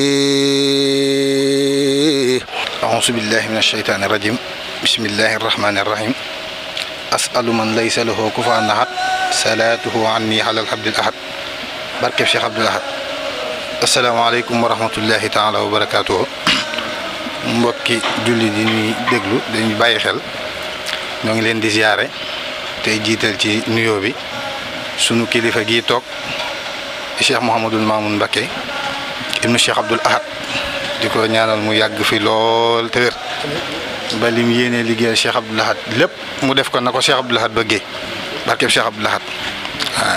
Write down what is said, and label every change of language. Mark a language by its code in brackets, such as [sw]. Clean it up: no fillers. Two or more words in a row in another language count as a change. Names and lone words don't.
[ar] أعوذ بالله من الشيطان الرجيم بسم الله الرحمن الرحيم أسأل من ليس له كفوا أحد صلاته عني على العبد الأحد barke Cheikh Abdou Lahad. السلام عليكم ورحمة الله تعالى وبركاته. [wo] mbokki julli di ñuy déglu dañuy bàyyi xel ñoo ngi leen di ziyaare tey jiital ci nuyoo bi sunu kilifa gii toog di Cheikh Mouhamadul Mamoun Mbacke ibnu Cheikh Abdou Lahad di ko ñaanal mu yàgg fi lool te wér ba lim yéenee liggéeyal Cheikh Abdou Lahad lépp mu def ko na ko Cheikh Abdou Lahad bëggee barke Cheikh Abdou Lahad waaw.